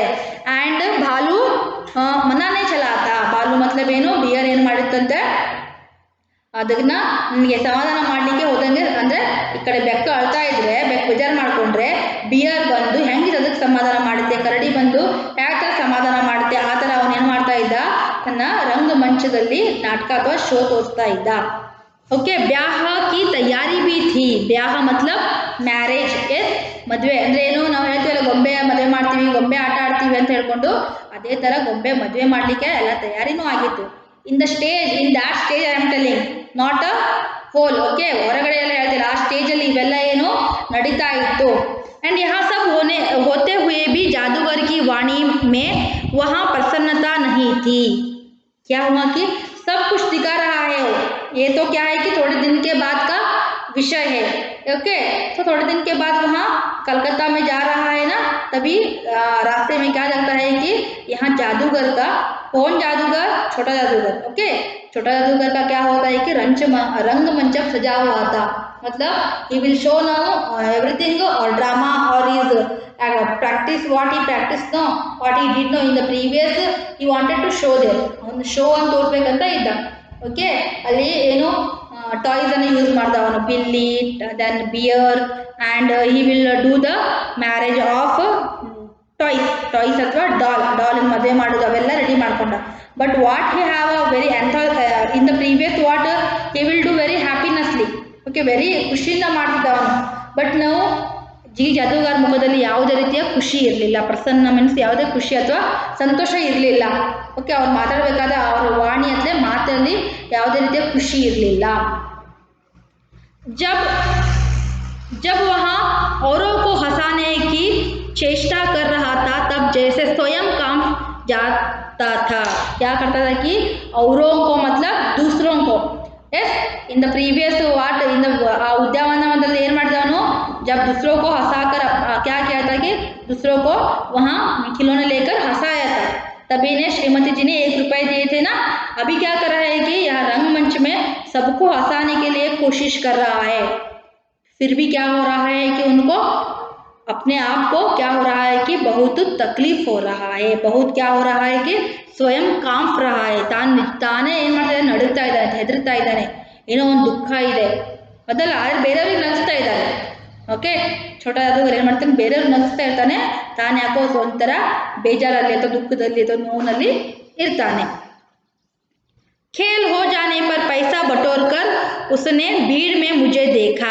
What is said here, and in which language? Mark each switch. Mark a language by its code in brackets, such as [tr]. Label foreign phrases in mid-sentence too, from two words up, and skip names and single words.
[kn] ಆ್ಯಂಡ್ [hi] भालू मनाने चलता, भालू मतलब [kn] ಏನು, ಬಿಯರ್ ಏನು ಮಾಡಿತ್ತಂತೆ, ಅದನ್ನ ನಿಮಗೆ ಸಮಾಧಾನ ಮಾಡಲಿಕ್ಕೆ ಹೋದಂಗೆ, ಅಂದರೆ ಈ ಕಡೆ ಬೆಕ್ಕು ಅಳ್ತಾ ಇದ್ರೆ, ಬೆಕ್ಕು ಬೇಜಾರು ಮಾಡಿಕೊಂಡ್ರೆ ಬಿಯರ್ ಬಂದು ಹೆಂಗೆ ಅದಕ್ಕೆ ಸಮಾಧಾನ ಮಾಡುತ್ತೆ, ಕರಡಿ ಬಂದು ಯಾವ ಥರ ಸಮಾಧಾನ ಮಾಡುತ್ತೆ, ಆ ಥರ ಅವನು ಏನು ಮಾಡ್ತಾ ಇದ್ದ, ತನ್ನ ರಂಗಮಂಚದಲ್ಲಿ ನಾಟಕ ಅಥವಾ ಶೋ ತೋರಿಸ್ತಾ ಇದ್ದ, ಓಕೆ। [hi] ब्याह की तैयारी भी थी, ब्याह मतलब [en] marriage, yes, [kn] ಮದುವೆ ಅಂದರೆ ಏನು, ನಾವು ಹೇಳ್ತೀವಲ್ಲ ಗೊಂಬೆ ಮದುವೆ ಮಾಡ್ತೀವಿ, ಗೊಂಬೆ ಆಟ ಆಡ್ತೀವಿ ಅಂತ ಹೇಳ್ಕೊಂಡು, ಅದೇ ಥರ ಗೊಂಬೆ ಮದುವೆ ಮಾಡಲಿಕ್ಕೆ ಎಲ್ಲ ತಯಾರಿನೂ ಆಗಿತ್ತು। [en] in the stage, in that stage I am telling, not a whole, okay, [kn] ಹೊರಗಡೆ ಎಲ್ಲ ಹೇಳ್ತೀರ, ಆ ಸ್ಟೇಜಲ್ಲಿ ಇವೆಲ್ಲ ಏನು ನಡೀತಾ ಇತ್ತು। [hi] एंड यहाँ सब होते हुए भी जादूगर की वाणी में वहाँ प्रसन्नता नहीं थी। क्या हुआ कि सब कुछ दिखा रहा है, ये तो क्या है कि थोड़े दिन के बाद का विषय है, ओके। तो थोड़े दिन के बाद वहाँ कलकत्ता में जा रहा है ना, तभी रास्ते में क्या लगता है कि यहाँ जादूगर का, कौन जादूगर, छोटा जादूगर, ओके, छोटा जादूगर का क्या होता है कि रंगमंच सजा हुआ था, मतलब [en] he will show now everything or drama or his practice, what he practiced, no, what he did, no, in the previous he wanted to show there, [kn] ಒಂದು ಶೋ ಅಂತ ತೋರಿಸ್ಬೇಕಂತ ಇದ್ದ, ಓಕೆ। ಅಲ್ಲಿ ಏನು ಟಾಯ್ಸ್ ಅನ್ನು ಯೂಸ್ ಮಾಡ್ದ ಅವನು, ಬಿಲ್ಲಿ, [en] then bear, and he will do the marriage of toys [kn] ಅಥವಾ ಡಾಲ್ ಮದುವೆ ಮಾಡೋದು ಅವೆಲ್ಲ ರೆಡಿ ಮಾಡ್ಕೊಂಡ। [en] but what he have a very in the previous what he will do very happinessly, okay, very [kn] ಖುಷಿಯಿಂದ ಮಾಡ್ತಿದ್ದ ಅವನು। ಬಟ್ ನಾವು ಜಾದೂಗಾರ ಮುಖದಲ್ಲಿ ಯಾವುದೇ ರೀತಿಯ ಖುಷಿ ಇರಲಿಲ್ಲ, ಪ್ರಸನ್ನ ಮೀನ್ಸ್ ಯಾವುದೇ ಖುಷಿ ಅಥವಾ ಸಂತೋಷ ಇರಲಿಲ್ಲ, ಓಕೆ। ಅವ್ರು ಮಾತಾಡಬೇಕಾದ ಅವ್ರ ವಾಣಿ ಅಂದರೆ ಮಾತಲ್ಲಿ ಯಾವುದೇ ರೀತಿಯ ಖುಷಿ ಇರಲಿಲ್ಲ। [hi] जब वहाँ औरों को हंसाने की चेष्टा कर रहा था, तब जैसे स्वयं काम जाता था। क्या करता था कि औरों को मतलब दूसरों को, [en] yes, in the previous what in the [kn] ಉದ್ಯಾನವನದಲ್ಲಿ ಏನು ಮಾಡಿದವನು, [hi] जब दूसरों को हंसाकर क्या किया था कि दूसरों को वहाँ खिलौने लेकर हंसाया था, तभी ने श्रीमती जी ने 1 रुपये दिए थे ना। अभी क्या कर रहा है कि यहाँ रंगमंच में सबको हंसाने के लिए कोशिश कर रहा है, फिर भी क्या हो रहा है कि उनको अपने आप को क्या हो रहा है कि बहुत तकलीफ हो रहा है, बहुत क्या हो रहा है कि स्वयं कांप रहा है, [kn] ತಾನೇ ಏನು ಮಾಡ್ತಾ ನಡುತ್ತಾ ಇದ್ದಾನೆ, ಹೆದರ್ತಾ ಇದ್ದಾನೆ, ಏನೋ ಒಂದು ದುಃಖ ಇದೆ, ಅದಲ್ಲ, ಆದರೆ ಬೇರೆಯವ್ರಿಗೆ ನಗಿಸ್ತಾ ಇದ್ದಾರೆ, ಓಕೆ। ಛೋಟ ಜಾದೂಗರ್ ಏನು ಮಾಡ್ತಾನೆ, ಬೇರೆಯವ್ರಿಗೆ ನಗಿಸ್ತಾ ಇರ್ತಾನೆ, ತಾನು ಯಾಕೋ ಒಂಥರ ಬೇಜಾರಲ್ಲಿ ಅಥವಾ ದುಃಖದಲ್ಲಿ ಅಥವಾ ನೋವಿನಲ್ಲಿ ಇರ್ತಾನೆ। [hi] खेल हो जाने पर पैसा बटोरकर उसने भीड़ में मुझे देखा।